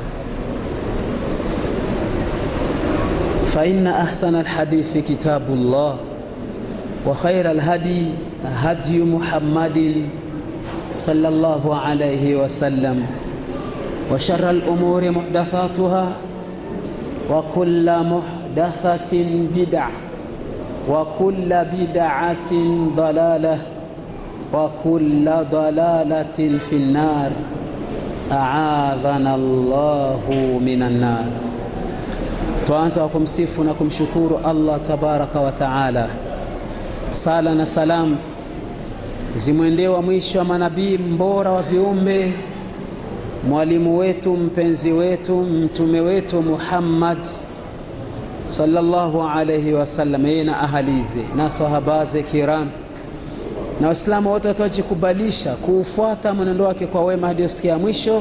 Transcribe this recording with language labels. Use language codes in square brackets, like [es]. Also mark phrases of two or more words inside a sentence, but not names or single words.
[ar] فإن أحسن الحديث كتاب الله وخير الهدي هدي محمد صلى الله عليه وسلم وشر الأمور محدثاتها وكل محدثة بدعة وكل بدعة ضلالة وكل ضلالة في النار. أعاذنا الله من النار. [sw] tuanza kumsifu na kumshukuru Allah [ar] تبارك وتعالى. [sw] Sala na salam zimwendewa mwisho wa manabii, mbora wa viumbe, mwalimu wetu, mpenzi wetu, mtume wetu Muhammad [ar] صلى الله عليه وسلم, [sw] yeye na ahalize na sahabaze kiram na waislamu wote watajikubalisha kuufuata mwenendo wake kwa wema hadi siku mwisho.